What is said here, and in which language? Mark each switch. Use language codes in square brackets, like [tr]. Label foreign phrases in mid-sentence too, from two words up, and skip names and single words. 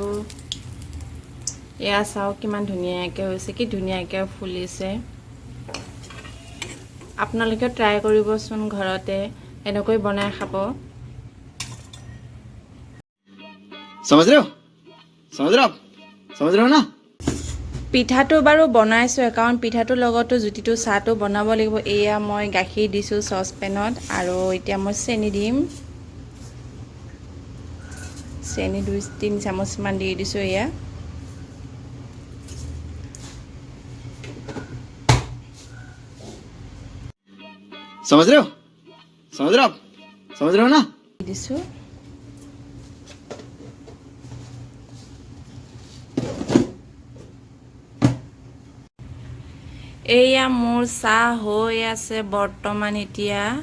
[as] এয়া চাওক কিমান ধুনীয়াকৈ হৈছে, কি ধুনীয়াকৈ ফুলিছে। আপোনালোকে ট্ৰাই কৰিবচোন ঘৰতে, এনেকৈ বনাই খাব। [hi] समझ रहे हो ना? [as] পিঠাটো বাৰু বনাইছোঁ, কাৰণ পিঠাটোৰ লগতো জুতিটো চাহটো বনাব লাগিব। এয়া মই গাখীৰ দিছোঁ চচপেনত, আৰু এতিয়া মই চেনি দিম। চেনি 2-3 চামুচমান দি দিছোঁ। এয়া [hi] समझ रहे हो ना? [as] দিছোঁ। এয়া মোৰ চাহ হৈ আছে বৰ্তমান এতিয়া।